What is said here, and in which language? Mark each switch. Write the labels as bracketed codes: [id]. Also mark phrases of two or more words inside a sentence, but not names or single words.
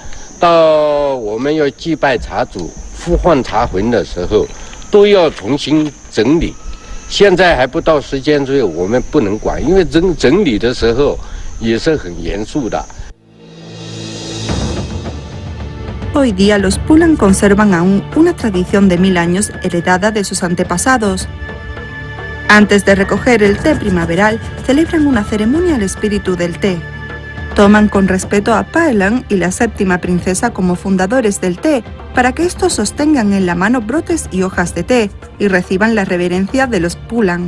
[zh] 到我们要祭拜茶主、呼唤茶魂的时候，都要重新整理。现在还不到时间，所以我们不能管，因为整理的时候也是很严肃的。 [es] Hoy día los Pulang conservan aún una tradición de 1000 años heredada de sus antepasados. Antes de recoger el té primaveral, celebran una ceremonia al espíritu del té. Toman con respeto a Paelan y la séptima princesa como fundadores del té, para que estos sostengan en la mano brotes y hojas de té y reciban la reverencia de los Pulang.